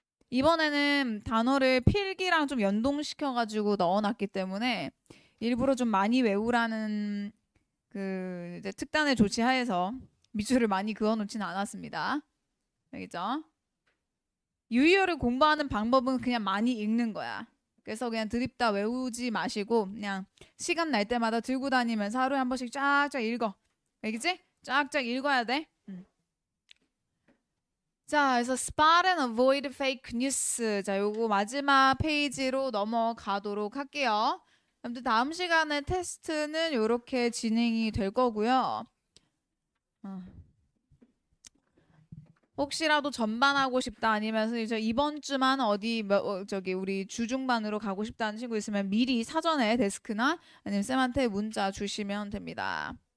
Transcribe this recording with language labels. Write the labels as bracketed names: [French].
[Korean] 이번에는 단어를 필기랑 좀 연동시켜가지고 넣어놨기 때문에 일부러 좀 많이 외우라는 그 이제 특단의 조치하에서 밑줄을 많이 그어놓지는 않았습니다. 알겠죠? 유희어를 공부하는 방법은 그냥 많이 읽는 거야. 그래서 그냥 드립다 외우지 마시고 그냥 시간 날 때마다 들고 다니면서 하루에 한 번씩 쫙쫙 읽어. 알겠지? 쫙쫙 읽어야 돼. 자, 그래서 [English] spot and avoid fake news. [Korean] 자, 요거 마지막 페이지로 넘어가도록 할게요. 아무튼 다음 시간에 테스트는 이렇게 진행이 될 거고요. 어. 혹시라도 전반하고 싶다 아니면 이제 이번 주만 어디 저기 우리 주중반으로 가고 싶다는 친구 있으면 미리 사전에 데스크나 아니면 쌤한테 문자 주시면 됩니다.